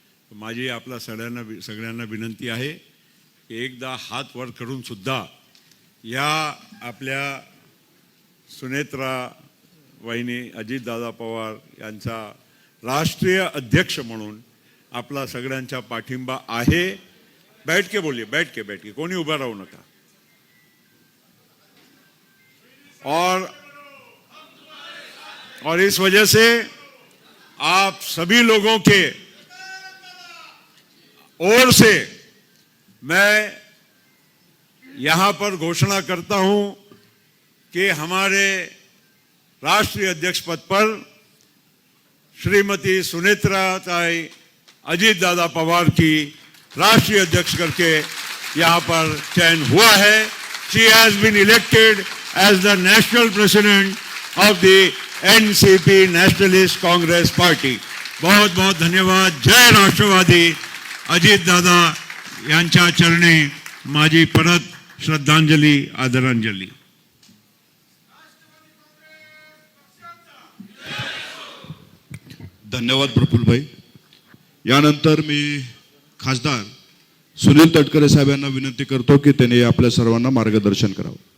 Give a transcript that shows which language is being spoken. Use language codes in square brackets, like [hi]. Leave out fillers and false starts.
[mr] माझी आपला सगळ्यांना विनंती आहे की एकदा हात वर करून सुद्धा या आपल्या सुनेत्रा वहिनी अजितदादा पवार यांचा राष्ट्रीय अध्यक्ष म्हणून आपला सगळ्यांचा पाठिंबा आहे। [hi] बैठ के बोलिए, बैठ के [mr] कोणी उभा राहू नका। [hi] और इस वजह से आप सभी लोगों के ओर से मैं यहां पर घोषणा करता हूं कि हमारे राष्ट्रीय अध्यक्ष पद पर श्रीमती सुनेत्रा ताई अजीत दादा पवार की राष्ट्रीय अध्यक्ष करके यहां पर चयन हुआ है। [en] She has been elected as the national president of the NCP Nationalist Congress Party. [hi] बहुत बहुत धन्यवाद। जय राष्ट्रवादी। [mr] अजित दादा यांच्या चरणी माझी परत श्रद्धांजली, आदरांजली। धन्यवाद प्रफुल्ल भाई। यानंतर मी खासदार सुनील तटकरे साहेब यांना विनंती करतो की त्यांनी आपल्या सर्वांना मार्गदर्शन करावं।